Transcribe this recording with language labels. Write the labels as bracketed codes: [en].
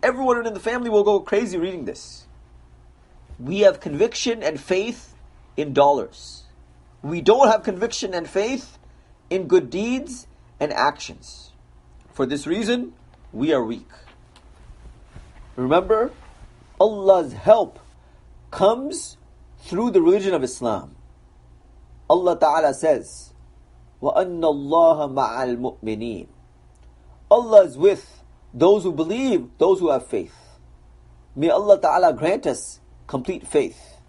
[en] Everyone in the family will go crazy reading this. We have conviction and faith in dollars. We don't have conviction and faith in good deeds and actions. For this reason, we are weak. Remember, Allah's help comes through the religion of Islam. Allah Ta'ala says, [ar] وَأَنَّ اللَّهَ مَعَ الْمُؤْمِنِينَ. [en] Allah is with those who believe, those who have faith. May Allah Ta'ala grant us complete faith.